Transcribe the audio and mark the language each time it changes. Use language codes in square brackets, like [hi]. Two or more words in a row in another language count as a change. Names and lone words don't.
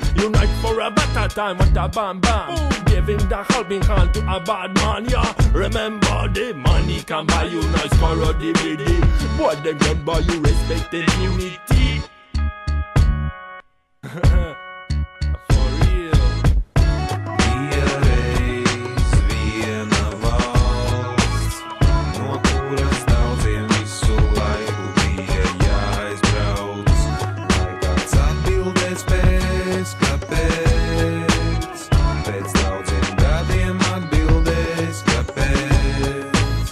[en] Unite for a better time. What a bam bam. Give him the helping hand to a bad man, yeah. Remember the money can buy you nice car or DVD. But they can buy you respect and unity. For real. [lv] Bija reiz viena valsts, no kuras daudziem visu laiku bija jāaizbrauc. Lai kāds atbildēt spēs, kāpēc, pēc daudziem gadiem atbildēs, kāpēc.